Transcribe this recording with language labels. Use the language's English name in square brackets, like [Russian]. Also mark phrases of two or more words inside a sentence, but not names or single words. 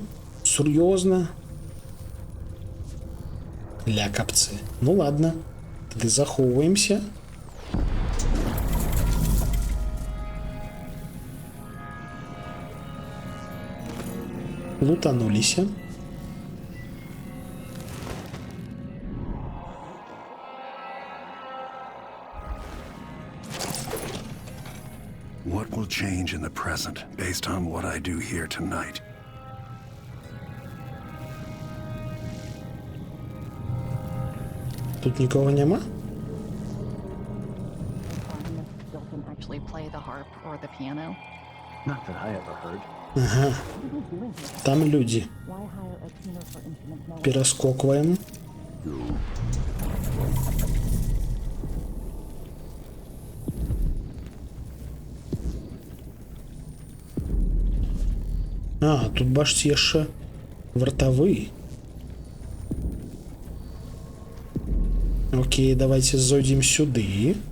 [Belarusian] Сур'ёзна? Ля капцы. Ну ладно, тады захоўваемся. Лутануліся. [English] What will change in the present based on what I do here tonight? [Belarusian] Тут нікого нема? [English] Stilton actually play the harp or the piano? Not that I ever heard. [Belarusian] Ага. Там людзі. [English] Why hire a tuner for instruments now? [Belarusian] Пераскокваем. А, тут бачыце яшчэ вартавы. Окей, давайте зойдзем сюды.